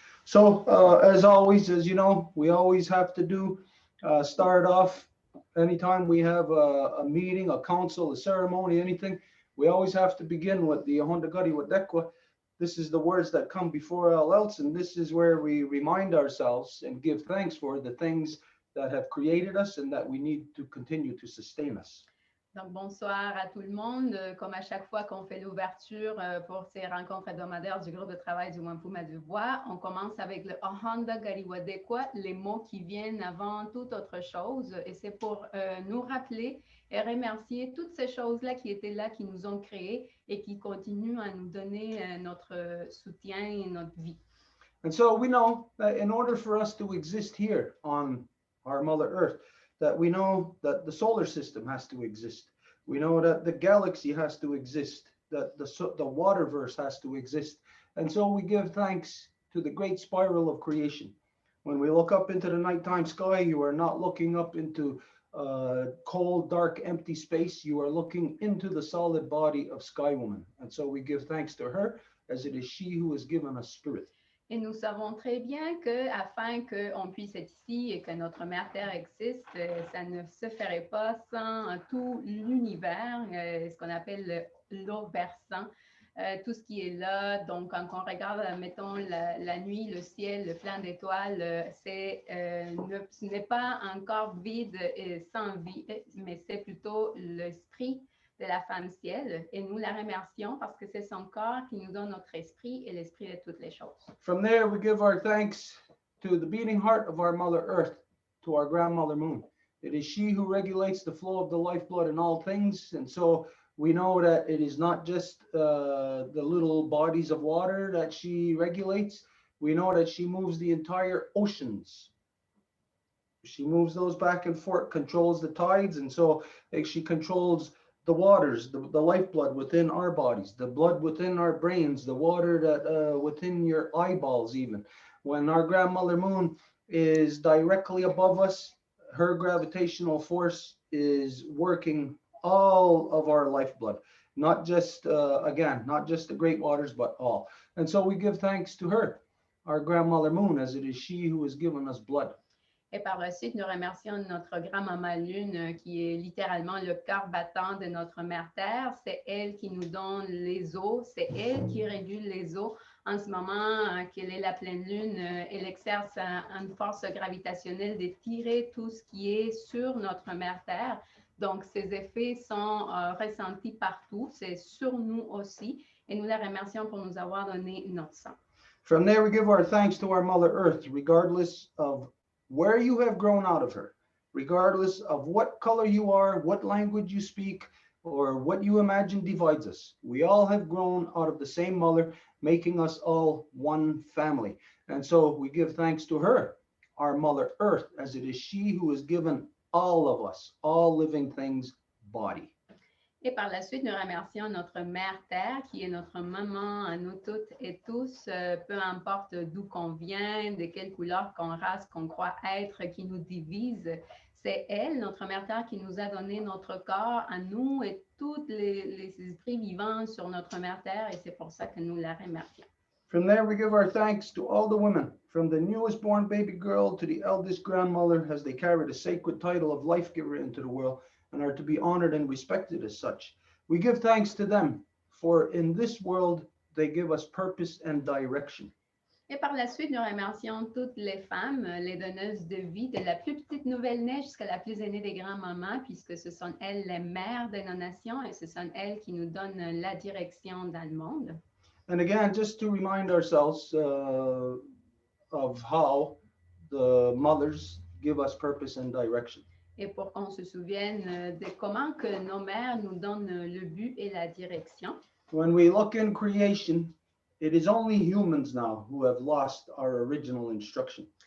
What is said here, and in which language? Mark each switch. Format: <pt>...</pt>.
<en>So as always, as you know, we always have to do start off anytime we have a meeting, a council, a ceremony, anything, we always have to begin with the Honda Gadi Wadekwa. This is the words that come before all else, and this is where we remind ourselves and give thanks for the things that have created us and that we need to continue to sustain us.</en> <fr>Donc, bonsoir à tout le monde. Comme à chaque fois qu'on fait l'ouverture pour ces rencontres hebdomadaires du groupe de travail du Wampum à Deux Voies, on commence avec le Ohanda Gariwadekwa, les mots qui viennent avant toute autre chose. Et c'est pour nous rappeler et remercier toutes ces choses-là qui étaient là, qui nous ont créés et qui continuent à nous donner notre soutien et notre vie.</fr> <en>And so we know that in order for us to exist here on our Mother Earth, that we know that the solar system has to exist. We know that the galaxy has to exist, that the waterverse has to exist. And so we give thanks to the great spiral of creation. When we look up into the nighttime sky, you are not looking up into cold, dark, empty space. You are looking into the solid body of Sky Woman. And so we give thanks to her, as it is she who has given us spirit.</en> <fr>Et nous savons très bien que afin qu'on puisse être ici et que notre mère Terre existe, ça ne se ferait pas sans tout l'univers, ce qu'on appelle l'eau versant, tout ce qui est là. Donc, quand on regarde, mettons, la nuit, le ciel, plein d'étoiles, ce n'est pas encore vide et sans vie, mais c'est plutôt l'esprit de la femme ciel, et nous la remercions parce que c'est son corps qui nous donne notre esprit et l'esprit de toutes les choses.</fr> <en>From there, we give our thanks to the beating heart of our Mother Earth, to our grandmother Moon. It is she who regulates the flow of the lifeblood in all things, and so we know that it is not just the little bodies of water that she regulates. We know that she moves the entire oceans. She moves those back and forth, controls the tides, and so she controls the waters, the lifeblood within our bodies, the blood within our brains, the water that within your eyeballs even. When our grandmother Moon is directly above us, her gravitational force is working all of our lifeblood, not just, again, not just the great waters, but all. And so we give thanks to her, our grandmother Moon, as it is she who has given us blood.</en> <fr>Et par la suite, nous remercions notre grand-maman Lune, qui est littéralement le cœur battant de notre mère Terre. C'est elle qui nous donne les eaux, c'est elle qui régule les eaux. En ce moment qu'elle est la pleine lune, elle exerce une force gravitationnelle de tirer tout ce qui est sur notre mère Terre. Donc, ces effets sont ressentis partout, c'est sur nous aussi. Et nous la remercions pour nous avoir donné notre sang.</fr> <en>From there, we give our thanks to our Mother Earth, regardless of where you have grown out of her, regardless of what color you are, what language you speak, or what you imagine divides us. We all have grown out of the same mother, making us all one family. And so we give thanks to her, our Mother Earth, as it is she who has given all of us, all living things, body.</en> <fr>Et par la suite, nous remercions notre mère Terre, qui est notre maman à nous toutes et tous, peu importe d'où qu'on vient, de quelle couleur, qu'on race, qu'on croit être, qui nous divise. C'est elle, notre mère Terre, qui nous a donné notre corps à nous et tous les esprits vivants sur notre mère Terre, et c'est pour ça que nous la remercions.</fr> <en>From there, we give our thanks to all the women, from the newest born baby girl to the eldest grandmother, as they carry the sacred title of life giver into the world and are to be honored and respected as such. We give thanks to them, for in this world, they give us purpose and direction.</en> <fr>Et par la suite, nous remercions toutes les femmes, les donneuses de vie, de la plus petite nouvelle-née jusqu'à la plus aînée des grands-mamans, puisque ce sont elles les mères de nos nations et ce sont elles qui nous donnent la direction dans le monde.</fr> <en>And again, just to remind ourselves of how the mothers give us purpose and direction.</en> <fr>Et pour qu'on se souvienne de comment que nos mères nous donnent le but et la direction.</fr> <en>When we look in creation, it is only humans now who have lost our original instruction.</en>